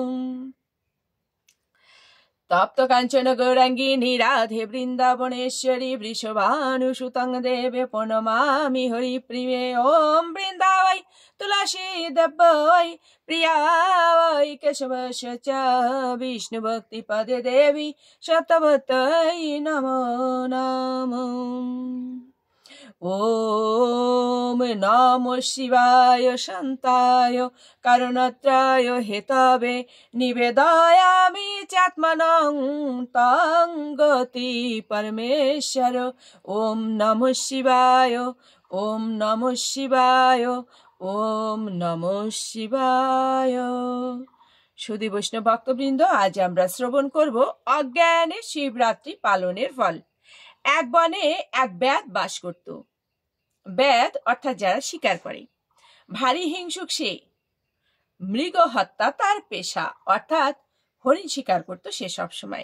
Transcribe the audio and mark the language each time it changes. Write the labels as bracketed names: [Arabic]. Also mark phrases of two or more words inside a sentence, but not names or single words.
[Sanskrit] তপ্ত কাঞ্চন গৌরাঙ্গিনী রাধে বৃন্দাবনেশ্বরী বৃষভানুসুতং দেবে প্রণমামি হরিপ্রিয়ে। ওম বৃন্দাবৈ তুলসী দেবৈ প্রিয়াবৈ কেশবস্য চ বিষ্ণু ভক্তি পদে দেবী শতবতৈ নমো নমঃ। ওম নমঃ শিবায় শান্তায় কারণত্রায় হেতবে নিবেদয়ামি চাত্মনং তং গতি পরমেশ্বর। ওম নমঃ শিবায়, ওম নমঃ শিবায়, ওম নমঃ শিবায়। [Bangla] সুধী বৈষ্ণব ভক্তবৃন্দ, আজ আমরা শ্রবণ করব অজ্ঞানে শিবরাত্রি পালনের ফল। এক বনে এক ব্যাধ বাস করত। ব্যাধ অর্থাৎ যারা শিকার করে, ভারী হিংসুক সে। মৃগ হত্যা তার পেশা, অর্থাৎ হরিণ শিকার করত সে সব সময়।